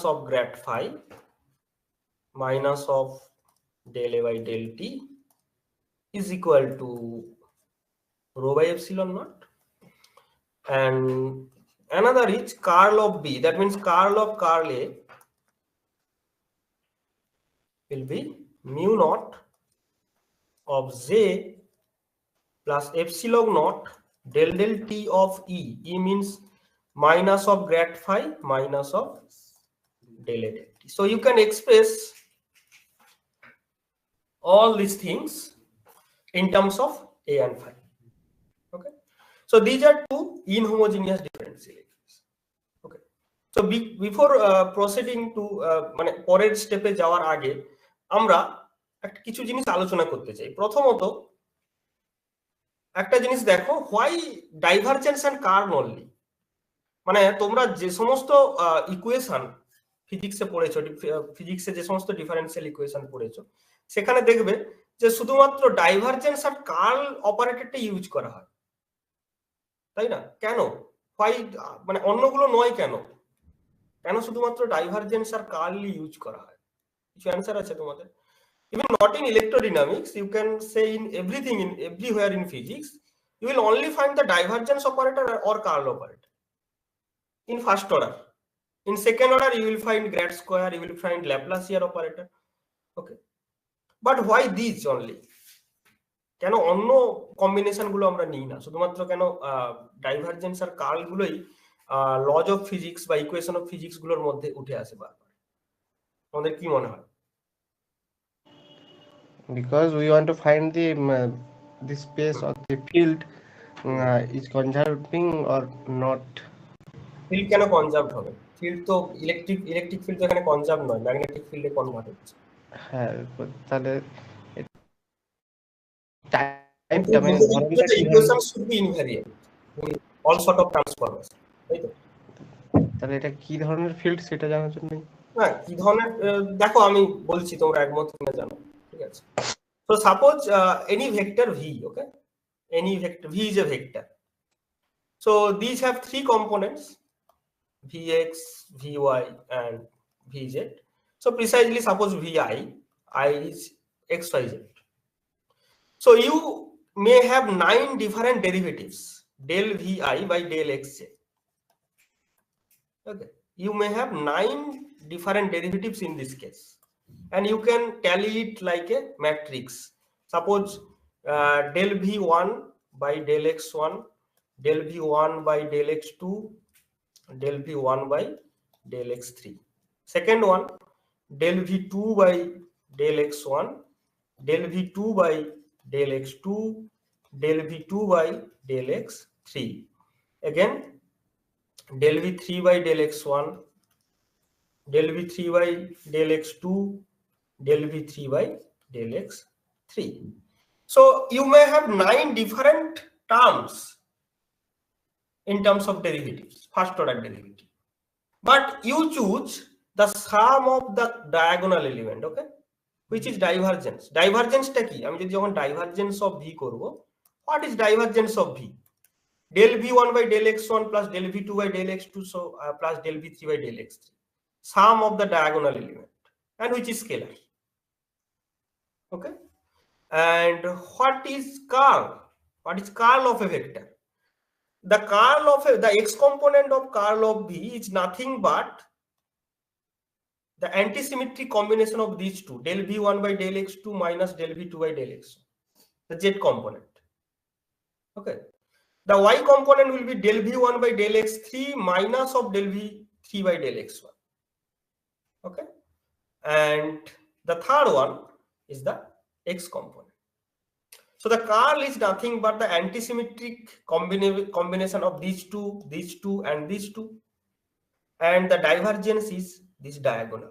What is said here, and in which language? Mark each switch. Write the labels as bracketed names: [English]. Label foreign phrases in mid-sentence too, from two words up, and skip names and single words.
[English] of grad phi minus of del A by del T is equal to rho by epsilon naught, and another is curl of B, that means curl of curl A will be mu naught of J plus epsilon naught del del T of E. E means minus of grad phi minus of del A del T. So you can express all these things in terms of A and phi. Okay. So these are two inhomogeneous differential equations. Okay. So before proceeding to [Bangla] মানে পরের স্টেপে যাওয়ার আগে আমরা একটা কিছু জিনিস আলোচনা করতে চাই। প্রথমত একটা জিনিস দেখো, [English] why divergence and curl only, [Bangla] মানে তোমরা যে সমস্ত ইকুয়েশন ফিজিক্সে পড়েছো, ফিজিক্সে যে সমস্ত [English] differential equation [Bangla] পড়েছো, সেখানে দেখবে যে শুধুমাত্র ডাইভারজেন্স আর কার্ল অপারেটরটা ইউজ করা হয়, তাই না? কেন? হোয়াই, মানে অন্যগুলো নয় কেন? কেন শুধুমাত্র ডাইভারজেন্স আর কার্ল ইউজ করা হয়? কিছু অ্যান্সার আছে তোমাদের? [English] Even not in electrodynamics, you can say in everything, in everywhere in physics, you will only find the divergence operator or curl operator in first order. In second order, you will find grad square, you will find Laplacian operator. Okay, but why these only? [Bangla] কেন অন্য কম্বিনেশন গুলো আমরা নিই না? শুধুমাত্র কেন ডাইভারজেন্স আর কার্ল গুলোই [English] laws of physics [Bangla] বা [English] equation of physics [Bangla] গুলোর মধ্যে উঠে আসে বারবার? তোমাদের কি মনে হয়? [English] Because we want to find the space of the field is conserving or not. [Bangla] ফিল্ড কেন কনজার্ভ হবে? ফিল্ড তো [English] electric field [Bangla] তো এখানে কনজার্ভ নয়, [English] magnetic field [Bangla] কনভার্ট হচ্ছে। হ্যাঁ, তাহলে টাইমটা মানে ধরনটা কি, [English] equation should be invariant in all sort of transformation, [Bangla] তাই তো? তাহলে এটা কি ধরনের ফিল্ড সেটা জানার জন্য। না, কি ধরনের দেখো আমি বলছি, তোমরা একমত কিনা জানো, ঠিক আছে? [English] So suppose any vector V, okay? Any vector V is a vector. So these have three components: Vx, Vy, and Vz. So precisely suppose Vi, I is xyz. So you may have 9 different derivatives del Vi by del xj. Okay, you may have 9 different derivatives in this case, and you can tally it like a matrix. Suppose del V1 by del x1, del V1 by del x2, del V1 by del x3. Second one, del V2 by del x1, del V2 by del x2, del V2 by del x3. Again, del V3 by del x1, del V3 by del x2, del V3 by del x3. So you may have 9 different terms in terms of derivatives, first order derivative, but you choose the sum of the diagonal element, okay, which is divergence. Divergence [Bangla] টা কি? আমি যদি যখন [English] divergence of v করব, what is divergence of v? Del v1 by del x1 plus del v2 by del x2, so plus del v3 by del x3, sum of the diagonal element, and which is scalar, okay. And what is curl? What is curl of a vector? The curl of the x component of curl of v is nothing but the antisymmetric combination of these two, del v1 by del x2 minus del v2 by del x1, the z component, okay. The y component will be del v1 by del x3 minus of del v3 by del x1, okay. And the third one is the x component. So the curl is nothing but the antisymmetric combination of these two, and these two, and the divergence is this diagonal.